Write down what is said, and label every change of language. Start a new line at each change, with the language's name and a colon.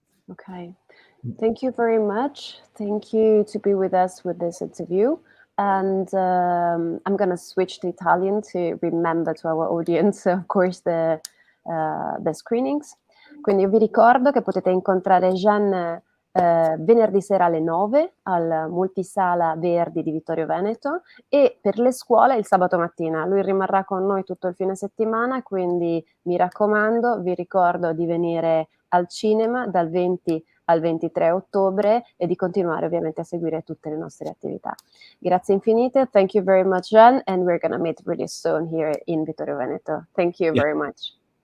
English: Okay, thank you very much. Thank you to be with us with this interview. And I'm gonna switch to Italian to remember to our audience, of course, the screenings.
Italian: Quindi io vi ricordo che potete incontrare Jannes venerdì sera alle 9 al Multisala Verdi di Vittorio Veneto, e per le scuole il sabato mattina. Lui rimarrà con noi tutto il fine settimana, quindi mi raccomando, vi ricordo di venire al cinema dal 20 al 23 ottobre e di continuare ovviamente a seguire tutte le nostre attività. Grazie infinite.
English: Thank you very much, Jan, and we're gonna meet really soon here in Vittorio Veneto. Thank you very much.